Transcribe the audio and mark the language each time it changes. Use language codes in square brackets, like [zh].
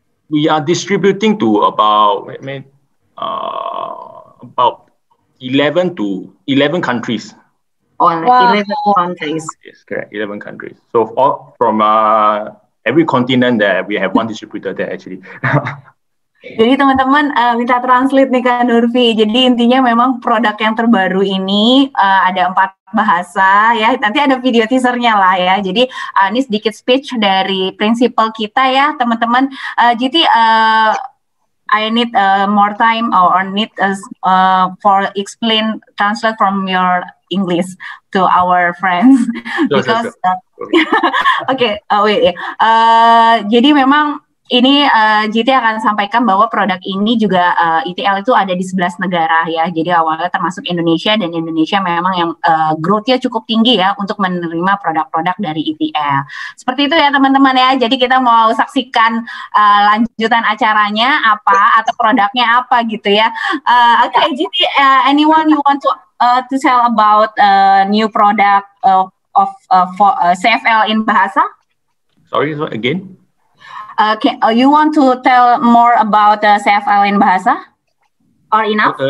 [en] We are distributing to about 11 countries. Wow. 11 countries. Yes, correct. 11 countries. So from every continent there, we have one distributor there actually. [id] Jadi teman-teman minta translate nih Kak Nurfi. Jadi intinya memang produk yang terbaru ini ada 4 bahasa ya. Nanti ada video teasernya lah ya. Jadi ini sedikit speech dari prinsipal kita ya teman-teman. [en] Jadi I need more time or need for translate from your English to our friends because okay, wait. [id] Jadi memang ini JT akan sampaikan bahwa produk ini juga ETL itu ada di 11 negara ya. Jadi awalnya termasuk Indonesia, dan Indonesia memang yang growth-nya cukup tinggi ya untuk menerima produk-produk dari ETL. Seperti itu ya teman-teman ya. Jadi kita mau saksikan lanjutan acaranya apa atau produknya apa gitu ya. [en] Okay, JT, anyone you want to tell about new product of CFL in Bahasa? Sorry, again? You want to tell more about CFL in Bahasa, or enough?